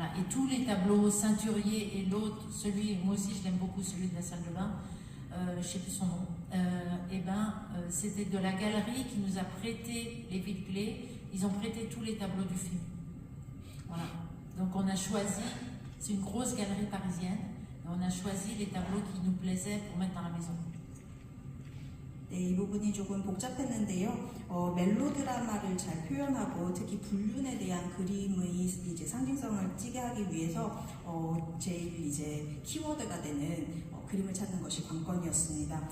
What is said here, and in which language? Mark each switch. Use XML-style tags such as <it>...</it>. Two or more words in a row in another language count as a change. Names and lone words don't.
<fr>Et tous les tableaux, Ceinturier et l'autre, moi aussi je l'aime beaucoup, celui de la salle de bain, je sais plus son nom, c'était de la galerie qui nous a prêté les Villeglé. Ils ont prêté tous les tableaux du film. Voilà. Donc on a choisi, c'est une grosse galerie parisienne, et on a choisi les tableaux qui nous plaisaient pour mettre dans la maison.</fr> <ko>네, 이 부분이 조금 복잡했는데요. 멜로드라마를 잘 표현하고 특히 불륜에 대한 그림의 이제 상징성을 띠게 하기 위해서 제일 이제 키워드가 되는 그림을 찾는 것이 관건이었습니다.</ko>